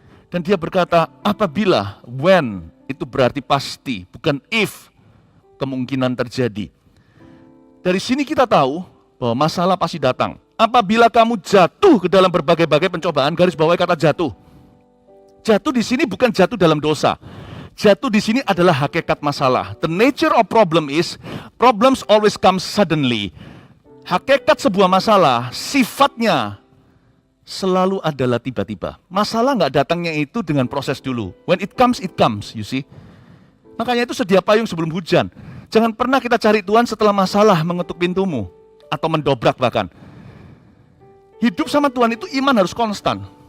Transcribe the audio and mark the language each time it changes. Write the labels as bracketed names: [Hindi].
[Indonesian] Dan dia berkata, apabila, when, itu berarti pasti, bukan if, kemungkinan terjadi. Dari sini kita tahu bahwa masalah pasti datang. Apabila kamu jatuh ke dalam berbagai-bagai pencobaan, garis bawahi kata jatuh. Jatuh di sini bukan jatuh dalam dosa. Jatuh di sini adalah hakikat masalah. [English] The nature of problem is, problems always come suddenly. [Indonesian] Hakikat sebuah masalah, sifatnya selalu adalah tiba-tiba. Masalah nggak datangnya itu dengan proses dulu. [English] When it comes, you see. [Indonesian] Makanya itu sedia payung sebelum hujan. Jangan pernah kita cari Tuhan setelah masalah mengetuk pintumu. Atau mendobrak bahkan. Hidup sama Tuhan itu iman harus konstan.